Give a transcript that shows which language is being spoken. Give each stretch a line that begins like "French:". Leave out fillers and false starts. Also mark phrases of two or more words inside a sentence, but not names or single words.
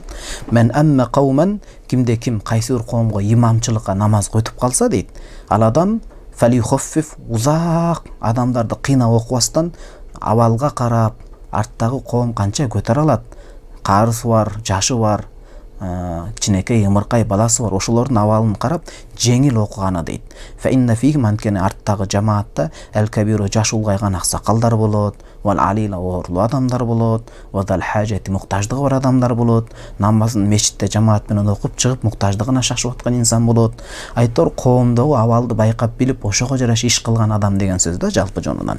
Arabic: من أم قوما,
Kyrgyz: кимде ким кайсы бир коомго имамчылыкка намаз өтүп калса дейт, ал адам фалихоффиф, узак адамдарды кыйнап окубастан абалга карап, арттагы коом канча көтөрө алат, карысы бар, жашы бар, кичинекей ымыркай баласы бар, ошолордун абалын карап жеңил окуганы дейт.
Arabic: فإن فيهم,
Kyrgyz: анткени арттагы жамаатта ал-кабиру, жаш улгайган аксакалдар болот,
Arabic: والعليل,
Kyrgyz: оорлуу адамдар болот,
Arabic: وذا الحاجة,
Kyrgyz: муктаждыгы бар адамдар болот, намазын мечитте жамаат менен окуп чыгып муктаждыгына шашып аткан инсан болот. Айтор коомдогу абалды байкап билип ошого жараша иш кылган адам деген сөз да жалпы жонунан.